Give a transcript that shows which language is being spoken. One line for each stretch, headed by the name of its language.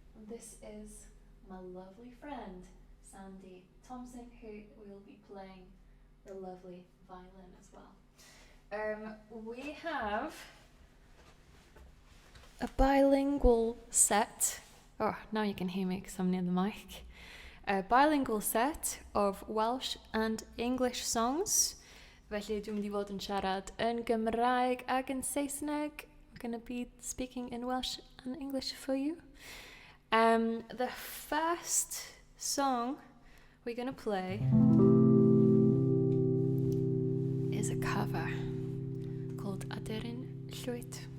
English: this is my lovely friend, Sandy Thompson, who will be playing the lovely violin as well. We have a bilingual set. Oh, now you can hear me because I'm near the mic. A bilingual set of Welsh and English songs.
Welsh: Felly dwi'n mynd I fod yn siarad yn Gymraeg ac yn Saesneg.
English: I'm going to be speaking in Welsh and English for you. The first song we're going to play is a cover called Aderyn Llwyd.